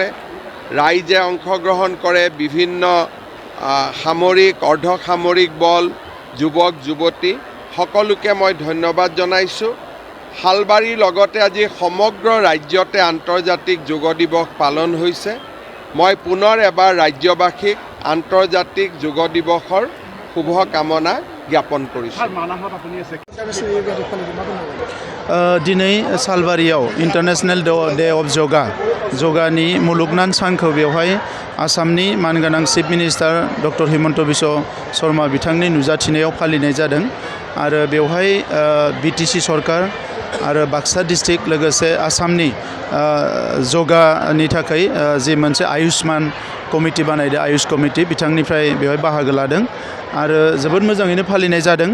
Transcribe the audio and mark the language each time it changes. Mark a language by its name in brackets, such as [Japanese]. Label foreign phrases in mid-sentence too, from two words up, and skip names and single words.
[Assamese] ৰাইজে অংশগ্ৰহণ কৰে, বিভিন্ন সামৰিক অৰ্ধসামৰিক বল, যুৱক যুৱতী সকলোকে মই ধন্যবাদ জনাইছোঁ। শালবাৰীৰ লগতে আজি সমগ্ৰ ৰাজ্যতে আন্তৰ্জাতিক যোগ দিৱস পালন হৈছে। মই পুনৰ এবাৰ ৰাজ্যবাসীক আন্তৰ্জাতিক যোগ দিৱসৰ শুভকামনা জ্ঞাপন কৰিছোঁ। [Bodo] दिनै सालबारियाव [English] International Day of [Bodo] जगानि मुलुगनां सानखौ बेवहाय आसामनि मानगोनां [English] Chief Minister Doctor [Bodo] हिमन्त बिश्व शर्मा बिथांनि नुजाथिनायाव फालिनाय जादों आरो बेवहाय बिटिसि सरकार आरो बाक्सा डिस्ट्रिक्ट लोगोसे आसामनि जगानि थाखाय जि मोनसे आयुष्मान कमिटि बानायदों आयुष कमिटि बिथांनिफ्राय बेवहाय बाहागो लादों आरो जोबोद मोजाङैनो फालिनाय जादों।